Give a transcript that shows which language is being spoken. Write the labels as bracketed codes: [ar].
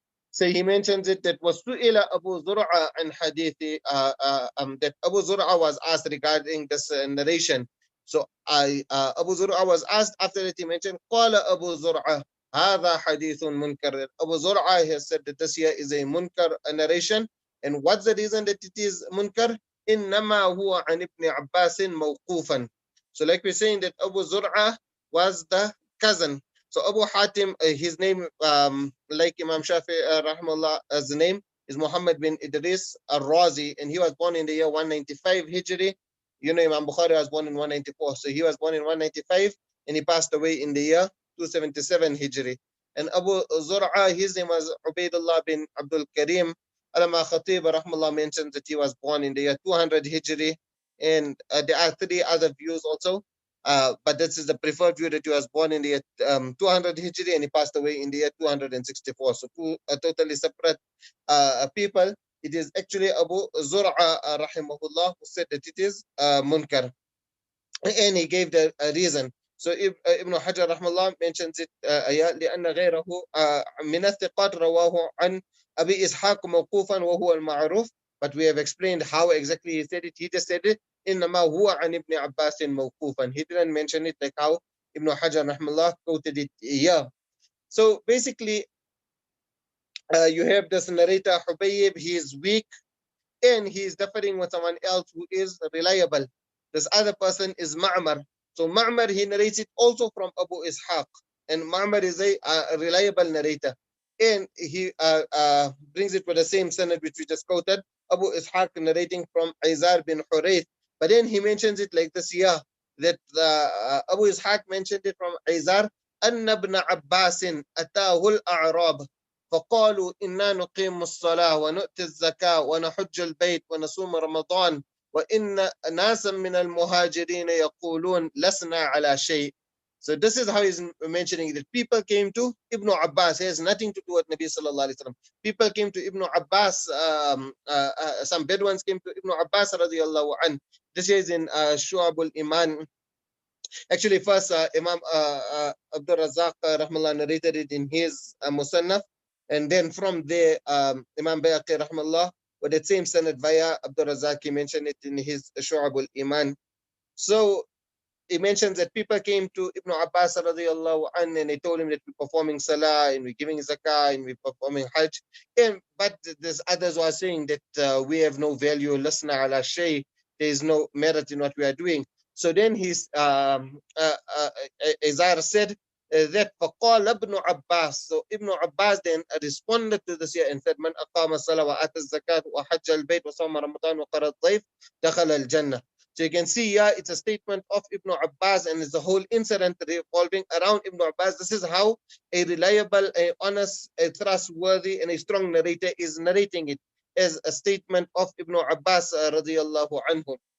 [en] So he mentions it that was [ar] su'ila [en] Abu Zur'a an Ḥadīth, that Abu Zur'a was asked regarding this narration. So Abu Zur'a was asked after that he mentioned qala Abu Zur'a [ar] هذا حديث [en] munkar. Abu Zur'a has said that this here is a munkar narration. And what's the reason that it is munkar? [ar] إنما هو عن ابن عباس موقوفا. [en] So like we're saying that Abu Zur'a was the cousin. So Abu Hatim, his name, like Imam Shafi, rahmallah, as the name is Muhammad bin Idris al-Razi, and he was born in the year 195 Hijri. You know, Imam Bukhari was born in 194, so he was born in 195, and he passed away in the year 277 Hijri. And Abu Zur'a, his name was Ubaidullah bin Abdul Karim. Alama Khatib, rahmallah, mentions that he was born in the year 200 Hijri, and there are three other views also. But this is the preferred view that he was born in the year 200 Hijri and he passed away in the year 264. So two totally separate people. It is actually Abu Zur'a rahimahullah who said that it is munkar. And he gave the reason. So Ibn Hajar rahimahullah mentions it [ar] لأن غيره من الثقات رواه عن أبي إسحاق موقوفا وهو المعروف. [en] But we have explained how exactly he said it. He just said it [ar] إنما هو عن ابن عباس موقوفا. [en] He didn't mention it like how Ibn Hajar rahimahullah quoted it here. So basically you have this narrator Hubayb. He is weak and he is differing with someone else who is reliable. This other person is Ma'mar. So Ma'mar, he narrates it also from Abu Ishaq. And Ma'mar is a reliable narrator. And he brings it with the same sanad which we just quoted. Abu Ishaq narrating from Izar bin Hurayth. But then he mentions it like this here, that Abu Ishaq mentioned it from Izar. [ar] أن ابن عباس أتاه الأعراب فقالوا إنا نقيم الصلاة ونؤتي الزكاة ونحج البيت ونصوم رمضان وإن ناسا من المهاجرين يقولون لسنا على شيء. [en] So this is how he's mentioning that people came to Ibn Abbas. It has nothing to do with Nabi sallallahu alaihi wasallam. People came to Ibn Abbas. Some Bedouins came to Ibn Abbas radiyallahu an. This is in Shu'ab al-Iman. Actually, first Imam Abdul Razak rahmallah narrated it in his Musannaf. And then from there, Imam Bayhaqi rahmallah, with the same sanad via Abdul Razak, he mentioned it in his Shu'ab al-Iman. So he mentions that people came to Ibn Abbas radiyallahu anhu and they told him that we're performing salah and we're giving zakah and we're performing hajj. But there's others who are saying that we have no value, [ar] lasna ala shay, [en] there is no merit in what we are doing. So then he's Izar said that [ar] فقال ابن عباس. [en] So Ibn Abbas then responded to this and said [ar] من أقام الصلاة وآتى الزكاة وحج البيت وصام رمضان وقرأ الضيف دخل الجنة. [en] So you can see here it's a statement of Ibn Abbas and it's the whole incident revolving around Ibn Abbas. This is how a reliable, a honest, a trustworthy and a strong narrator is narrating it as a statement of Ibn Abbas radiyallahu anhu.